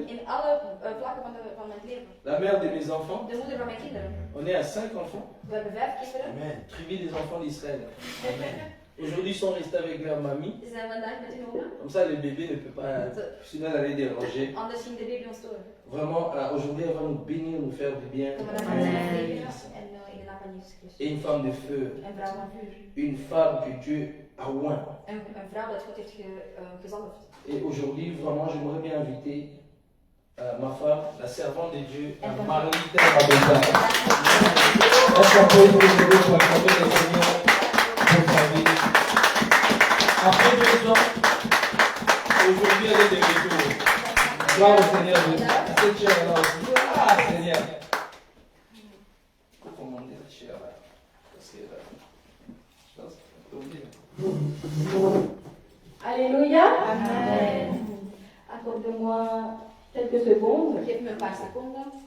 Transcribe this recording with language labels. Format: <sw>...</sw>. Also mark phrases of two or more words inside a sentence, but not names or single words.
<nl>In alle vlakken van mijn leven.</nl> <fr>La mère de mes enfants.</fr> <nl>De moeder van mijn kinderen.</nl> <fr>On est à 5 enfants.</fr> <nl>We hebben 5 kinderen.</nl> <fr>Tribu des enfants d'Israël. Aujourd'hui, ils sont restés avec leur mamie.</fr> <nl>Ze zijn vandaag met hun oma.</nl> <fr>Comme ça, le bébé ne peut pas. Sinon, elle allait déranger.</fr> <nl>Anders ging de baby ons storen.</nl> <fr>Vraiment, aujourd'hui, elle va nous bénir, nous faire du bien.</fr> <nl>Kom maar dan gaan ze zegenen. En in de naam van Jezus Christus.</nl> <fr>Et une femme de feu.</fr> <nl>Een vrouw van vuur.</nl> <fr>Une femme que Dieu a oint.</fr> <nl>Een vrouw dat God heeft gezalfd.</nl> <fr>Et aujourd'hui, vraiment, j'aimerais bien inviter ma femme, la servante de Dieu, Marie-Thé Rabeza. Est-ce qu'on peut aujourd'hui pour acclamer le Seigneur pour sa vie? Après 2 ans, aujourd'hui, elle est de retour. Gloire au Seigneur. Cette chair là aussi. Ah, Seigneur. Il faut commander la chair là. Parce que là, je pense que c'est oublié. Alléluia. Amen. Accorde-moi quelques secondes.</fr> <nl>Geef me een paar seconden.</nl>